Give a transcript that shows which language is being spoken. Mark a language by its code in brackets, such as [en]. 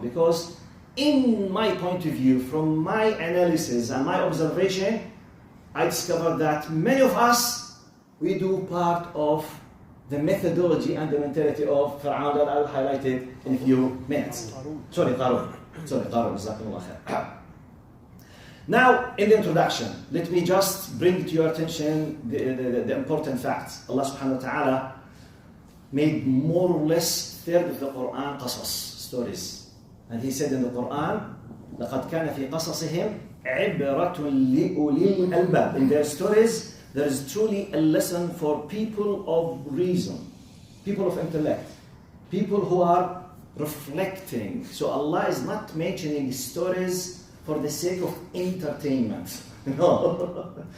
[en] Because in my point of view, from my analysis and my observation, I discovered that many of us, we do part of the methodology and the mentality of Pharaoh that I'll highlight it in a few minutes. Qaroon. Jazakumullah khair. Now, in the introduction, let me just bring to your attention the important facts. Allah subhanahu wa ta'ala made more or less third of the Quran qasas, stories. And he said in the Quran, [ar] لَقَدْ كَانَ فِي قَصَصِهِمْ عِبْرَةٌ لِأُولِي الْأَلْبَابِ. [en] In their stories, there is truly a lesson for people of reason, people of intellect, people who are reflecting. So Allah is not mentioning stories for the sake of entertainment. No.